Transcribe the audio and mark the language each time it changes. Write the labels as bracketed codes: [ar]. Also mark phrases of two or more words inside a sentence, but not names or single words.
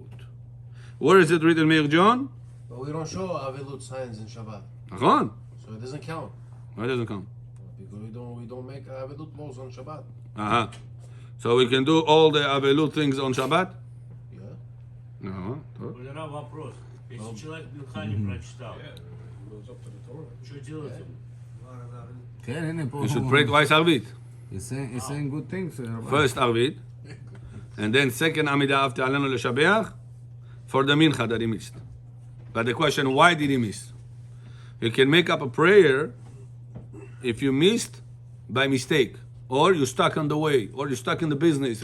[en] Where is it written, Meir John? But we don't show Avilut signs in Shabbat, Achon. so it doesn't count. Why doesn't come? Because we don't make Avilut laws on Shabbat. Uh-huh. So we can do all the avelut things on Shabbat? Yeah. No. [ru] Валера, вопрос. Если человек Минха не прочитал, что делать ему? [he] כן, הנה פה. [en] You should pray twice Arvit. He's saying good things. First Arvit, and then second Amidah after [he] עלינו לשבח [en] for the Mincha that he missed. But the question, why did he miss? You can make up a prayer if you missed by mistake, or you're stuck on the way, or you're stuck in the business.